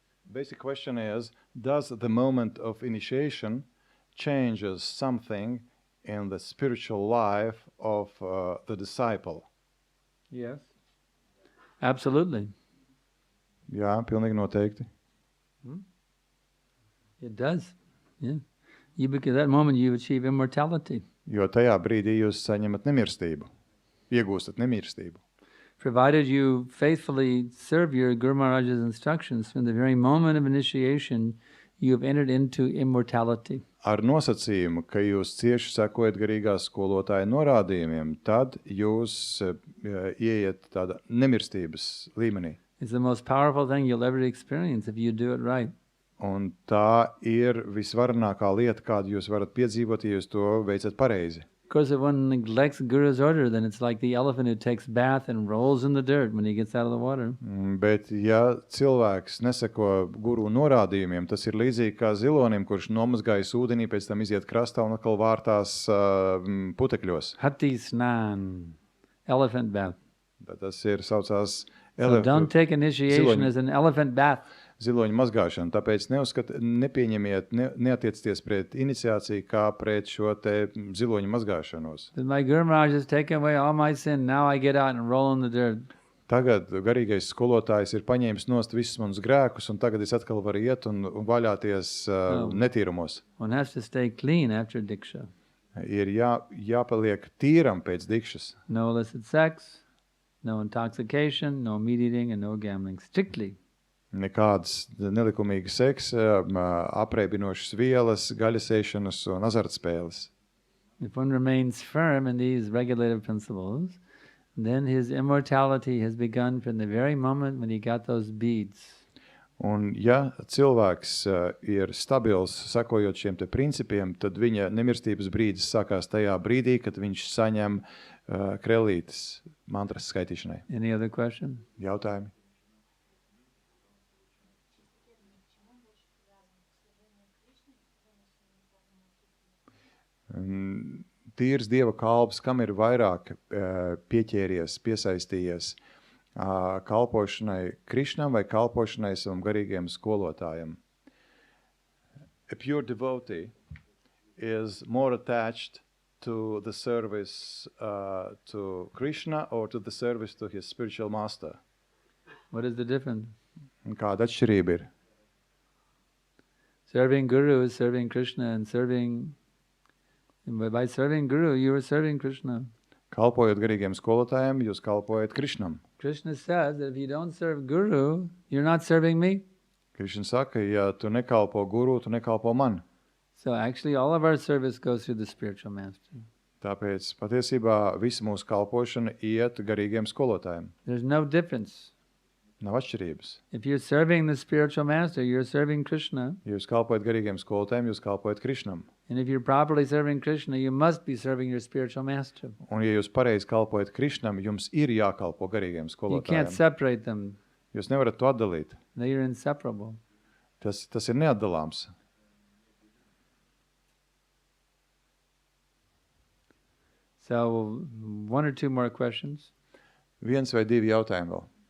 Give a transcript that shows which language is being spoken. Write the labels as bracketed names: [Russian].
[English] basic question is, does the moment of initiation changes something in the spiritual life of the disciple? Yes. Absolutely. [Latvian] Jā, pilnīgi noteikti. [English] It does. Yeah. Because at that moment you achieve immortality. [Latvian] Jo tajā brīdī jūs saņemat nemirstību, iegūstat nemirstību. [English] Provided you faithfully serve your Guru Maharaj's instructions, from the very moment of initiation, you have entered into immortality. [Latvian] Ar nosacījumu, ka jūs cieši sekojat garīgā skolotāja norādījumiem, tad jūs ieiet tādā nemirstības līmenī. [English] It's the most powerful thing you'll ever experience if you do it right. [Latvian] Un tā ir visvarenākā lieta, kādu jūs varat piedzīvot, ja jūs to veicat pareizi. [English] Of course, if one neglects Guru's order, then it's like the elephant who takes bath and rolls in the dirt when he gets out of the water. [Latvian] Bet, ja cilvēks neseko guru norādījumiem, tas ir līdzīgi kā zilonim, kurš nomazgājas ūdenī, pēc tam iziet krastā un atkal vārtās putekļos. [Hindi] Hati snan, [English] elephant bath. [Latvian] Tas ir saucās [English] So don't take initiation as an elephant bath. [Latvian] Ziloņu mazgāšanu, tāpēc nepieņemiet, neatiecieties pret iniciāciju kā pret šo te ziloņu mazgāšanos. [English] My Guru Maharaj has taken away all my sin, now I get out and roll in the dirt. [Latvian] Tagad garīgais skolotājs ir paņēmis nost visus manus grēkus, un tagad es atkal varu iet un vaļāties netīrumos. [English] One has to stay clean after diksha. [Latvian] Ir jāpaliek tīram pēc dikšas. [English] No illicit sex, no intoxication, no meat eating, and no gambling. Strictly. [Latvian] Nekādas nelikumīgas seksa, apreibinošas vielas, gaļasēšanas un azartspēles. [English] If one remains firm in these regulative principles, then his immortality has begun from the very moment when he got those beads. [Latvian] Un ja cilvēks ir stabils, sakojot šiem te principiem, tad viņa nemirstības brīdis sākās tajā brīdī, kad viņš saņem krellītes mantras skaitīšanai. [English] Any other question? [Latvian] Jautājumi? Tīrs Dieva kalps, kam ir vairāk pieķēries, piesaistījies kalpošanai Krišnam vai kalpošanai savam garīgajam skolotājam? [English] A pure devotee is more attached to the service to Krishna or to the service to his spiritual master. What is the difference? [Latvian] Un kāda atšķirība ir? [English] Serving Guru is serving Krishna, and by serving Guru, you are serving Krishna. [Latvian] Kalpojot garīgiem skolotājiem, jūs kalpojat Krišnam. [English] Krishna says that if you don't serve Guru, you're not serving me. [Latvian] Krišna saka, ja tu nekalpo guru, tu nekalpo man. [English] So actually all of our service goes through the spiritual master. [Latvian] Tāpēc patiesībā visa mūsu kalpošana iet garīgiem skolotājiem. [English] There's no difference. [Latvian] Nav atšķirības. [English] If you're serving the spiritual master, you're serving Krishna. [Latvian] Ja jūs kalpojat garīgiem skolotājiem, jūs kalpojat Krišnam. [English] And if you're properly serving Krishna, you must be serving your spiritual master. [Latvian] Un ja jūs pareizi kalpojat Krišnam, jums ir jākalpo garīgiem [English] You [Latvian] skolotājiem. [English] can't separate them. [Latvian] Jūs nevarat to atdalīt. [English] They are inseparable. [Latvian] Tas ir neatdalāms. [English] So one or two more questions. [Latvian] Viens vai divi jautājumi vēl.